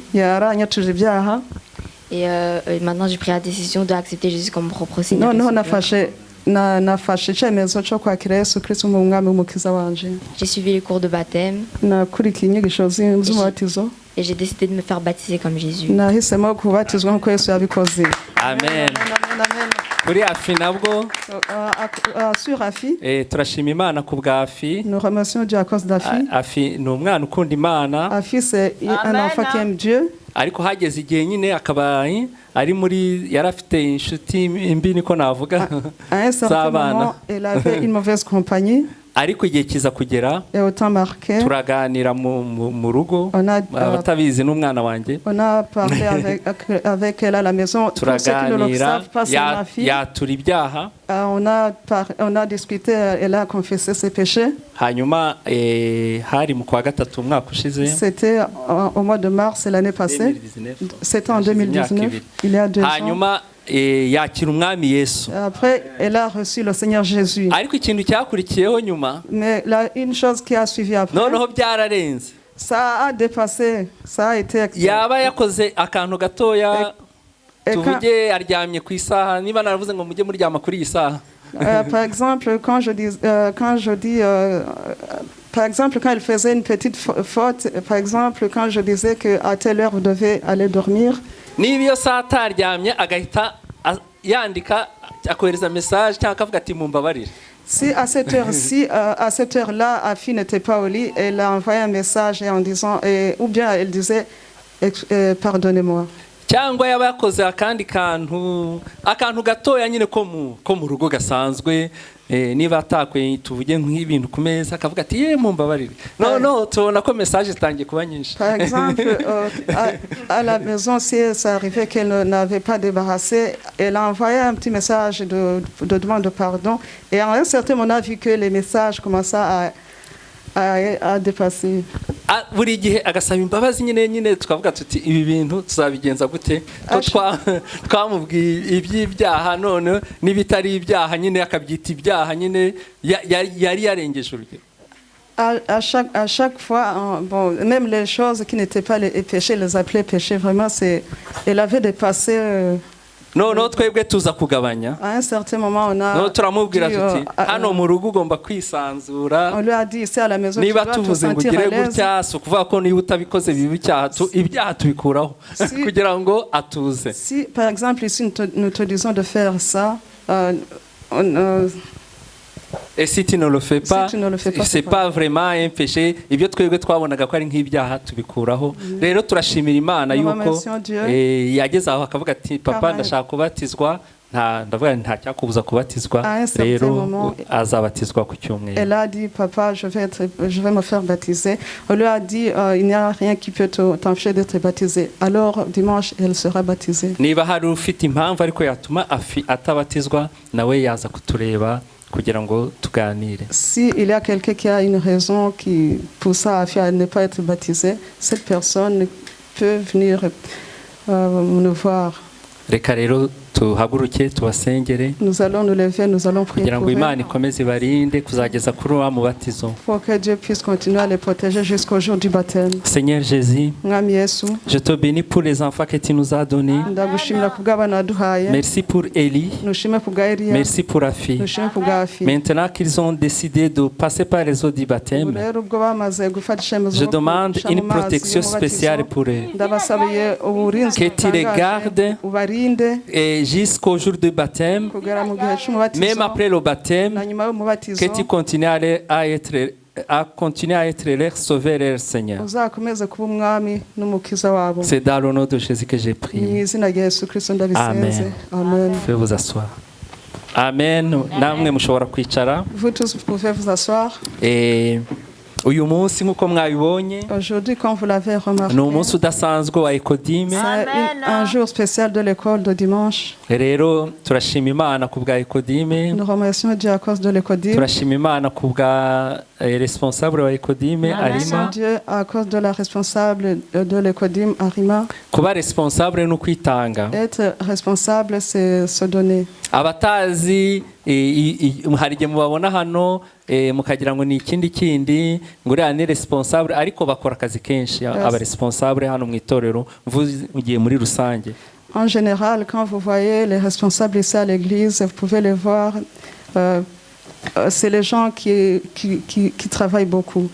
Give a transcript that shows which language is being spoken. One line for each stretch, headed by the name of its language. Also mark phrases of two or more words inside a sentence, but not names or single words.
French: Et maintenant, j'ai pris la décision d'accepter Jésus comme mon propre Seigneur. J'ai suivi les cours de baptême. Et j'ai décidé de me faire baptiser comme Jésus.
Kinyarwanda: Amen. Kuri Afi nabwo
French: sur Afi
Kinyarwanda: turashima Imana ku bwa Afi.
French: Nous remercions Dieu à cause d'Afi.
Kinyarwanda: Afi ni umwana ukunda Imana.
French: Afi c'est un enfant qui aime Dieu.
Kinyarwanda: Ariko hageze igihe nyine akaba ari muri yarafite inshuti mbi niko navuga z'abana.
French: Elle avait une mauvaise compagnie.
Kinyarwanda: Ariko igihe kiza kugera turaganira mu rugo abatabizi n'umwana wanjye.
French: On a parlé avec elle à la maison.
Kinyarwanda: Turaganira yatura ibyaha.
French: On a discuté, elle a confessé ses péchés.
Kinyarwanda: Hanyuma hari mu kwa gatatu umwaka ushize.
French: C'était au mois de mars l'année passée. C'était en 2019. Il y a 2 ans.
Kinyarwanda: Hanyuma yakira umwami Yesu.
French: Après, elle a reçu le Seigneur Jésus.
Kinyarwanda: Ariko ikintu cyakurikiyeho nyuma.
French: Mais une chose qui a suivi après.
Kinyarwanda: Noneho byararenze.
French: Ça a dépassé, ça a été.
Kinyarwanda: Yaba yakoze akantu gatoya. tuvuge aryamye ku isaha niba naravuze ngo mujye muryama kuri iyi saha.
French: Par exemple, quand je dis, par exemple, quand il faisait une petite faute, par exemple, quand je disais qu'à telle heure vous devez aller dormir.
Kinyarwanda: Niba iyo saa ataryamye agahita yandika akohereza message cyangwa akavuga ati mumbabarire.
French: Si à cette heure-ci, à cette heure-là, Afi n'était pas au lit, elle a envoyé un message en disant, ou bien elle disait, pardonnez-moi.
Kinyarwanda: Cyangwa yaba yakoze akandi kantu gatoya nyine ko mu rugo gasanzwe niba atakwe tuvuge nk'ibintu ku meza akavuga ati mumbabarire. No tubona ko message zitangiye kuba nyinshi.
French: Par exemple, à la maison, si ça arrivait qu'elle n'avait pas débarrassé, elle a envoyé un petit message de demande de pardon. Et à un certain moment, on a vu que les messages commençaient à dépasser.
Kinyarwanda: Buri gihe agasaba imbabazi nyine tukavuga tuti ibi bintu tuzabigenza gute ko twamubwiye iby'ibyaha none n'ibitari ibyaha nyine akabyita ibyaha nyine yari yarengeje urugero.
French: À chaque fois, bon, même les choses qui n'étaient pas les péchés, les appelait péchés, vraiment, elle avait dépassé.
Kinyarwanda: No twebwe tuza kugabanya.
French: À un certain moment, on a.
Kinyarwanda: No turamubwira tuti hano mu rugo ugomba kwisanzura.
French: On lui a dit ici à la maison.
Kinyarwanda: Niba tuvuze ngo ugire gutya so kuvuga ko niba utabikoze bibi ibyaha tubikuraho kugira ngo atuze.
French: Si par exemple ici nous te disons de faire ça, et si tu ne le fais pas, c'est pas vraiment un péché.
Kinyarwanda: Ibyo twebwe twabonaga ko ari nk'ibyaha tubikuraho. Rero turashimira Imana yuko yageze aho akavuga ati papa ndashaka kubatizwa ndavuga nta cyakubuza kubatizwa rero azabatizwa ku cyumweru.
French: Elle a dit papa je vais me faire baptiser. On lui a dit il n'y a rien qui peut t'empêcher d'être baptisé. Alors dimanche elle sera baptisée.
Kinyarwanda: Niba hari ufite impamvu ariko yatuma atabatizwa nawe yaza kutureba kugira ngo tuganire.
French: Si il y a quelqu'un qui a une raison qui pousse à ne pas être baptisé, cette personne peut venir nous voir.
Kinyarwanda: Reka rero tuhaguruke tubasengere.
French: Nous allons nous lever, nous allons prier
Kinyarwanda: kugira ngo Imana ikomeze barinde kuzageza kuri wa mubatizo.
French: Pour que Dieu puisse continuer à les protéger jusqu'au jour du baptême. Seigneur Jésus, je te bénis pour les enfants que tu nous as donnés. Merci pour Élie. Merci pour Afi. Maintenant qu'ils ont décidé de passer par les eaux du baptême, je demande une protection spéciale pour eux. Que tu les gardes et jusqu'au jour du baptême, même après le baptême, que tu continues à continuer à être leur sauveur et leur Seigneur. C'est dans le nom de Jésus que j'ai prié. Amen. Vous pouvez vous asseoir. Amen.
Kinyarwanda: Namwe mushobora kwicara.
French: Vous tous pouvez vous asseoir.
Kinyarwanda: Uyu munsi nkuko mwabibonye
French: aujourd'hui comme vous l'avez remarqué
Kinyarwanda: ni umunsi udasanzwe wa Ekodime,
French: un jour spécial de l'école de dimanche.
Kinyarwanda: Rero turashima Imana ku bwa Ekodime.
French: Nous remercions Dieu à cause de l'Ekodime.
Kinyarwanda: Turashima Imana ku bwa responsable wa Ekodime Arima.
French: Dieu à cause de la responsable de l'Ekodime Arima.
Kinyarwanda: Kuba responsable no kwitanga.
French: Être responsable c'est se donner.
Kinyarwanda: Abatazi hari igihe mubabona hano mukagira ngo ni ikindi ngo uriya ni responsable ariko bakora akazi kenshi aba responsable hano mu itorero mvugiye muri rusange.
French: En général, quand vous voyez les responsables ici à l'église, vous pouvez les voir, c'est les gens qui travaillent beaucoup.